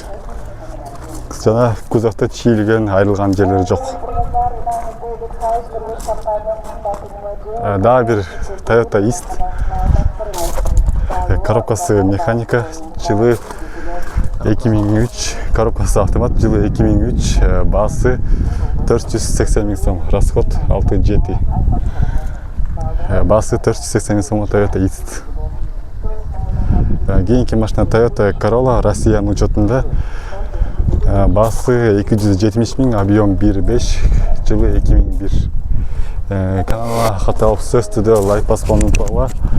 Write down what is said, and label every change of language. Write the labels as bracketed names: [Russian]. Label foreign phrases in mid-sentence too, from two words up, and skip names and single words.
[Kyrgyz] Жана кузовто чийилген, айрылган жерлери жок. Дагы бир Toyota East. Коробкасы механика, жылы 2003, коробкасы автомат, жылы 2003, басы 480 мың сом, расход 6,7. Басы 480 мың сом Toyota East. Кийинки машина Toyota Corolla, Россиянын учетунда, басы 270 мың, объем 1,5, жылы 2001. Каналга катталып сөз түрдө лайк басып унутпагыла.